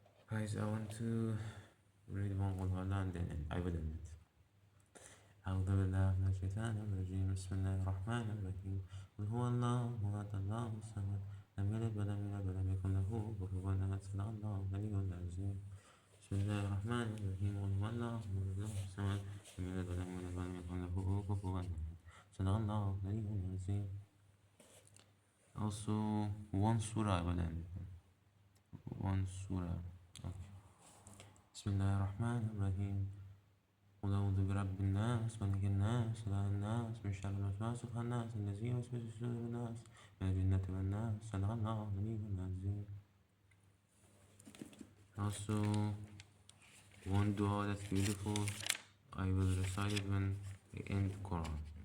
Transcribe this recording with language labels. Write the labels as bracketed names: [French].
[English] Guys, I want to read one whole Holland and I will end it. [Arabic] أعوذ بالله من الشيطان الرجيم بسم الله الرحمن الرحيم قل هو الله أحد الله الصمد لم يلد ولم يولد ولم يكن له كفوا أحد صدق الله العلي العظيم بسم الله الرحمن الرحيم قل هو الله أحد الله الصمد لم يلد ولم يولد ولم يكن له كفوا أحد صدق الله العلي العظيم. [English] Also, one surah I will end. One surah. Okay. [Arabic] بسم الله الرحمن الرحيم قل أعوذ برب الناس ملك الناس إله الناس من شر الوسواس الخناس الذي يوسوس في صدور الناس من الجنة والناس صدق الله العلي العظيم. [English] Also, one dua that's beautiful, I will recite it when I end Quran.